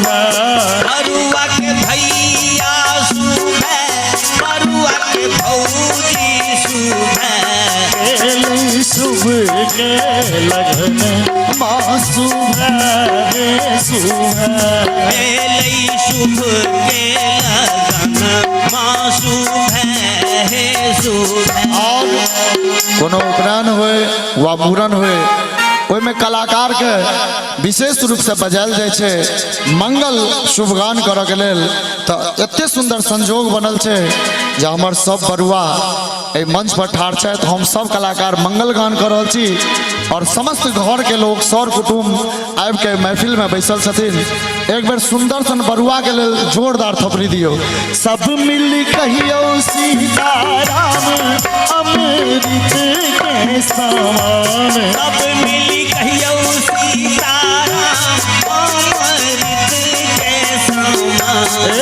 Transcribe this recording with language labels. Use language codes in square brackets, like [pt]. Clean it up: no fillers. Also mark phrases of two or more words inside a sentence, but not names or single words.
[mai] बरुआ के भैया शुभ है, बरुआ के भौजी शुभ है। एलै शुभ के लगन माँ शुभ रे शुभ एलै शुभ के लगन माँ शुभ है शुभ है। और कोनो उपनयन होए वा मूड़न होए ओहिमे कलाकार के विशेष रूप से बजायल जाइ छै मंगल शुभगान करऽ के लेल। तऽ एते सुंदर संजोग बनल छै जे हमर सब बरुआ एहि मंच पर ठाढ़ छथि। हम सब कलाकार मंगल गान कर रहल छी और समस्त घर के लोग सर कुटुम्ब आबि के महफिल में बैसल छथिन। एक बेर सुंदर सन बरुआ के लेल जोरदार थपड़ी दियो। सब मिल कहियो सीताराम अमृत के समान। सब मिल कहियो सीताराम अमृत के समान।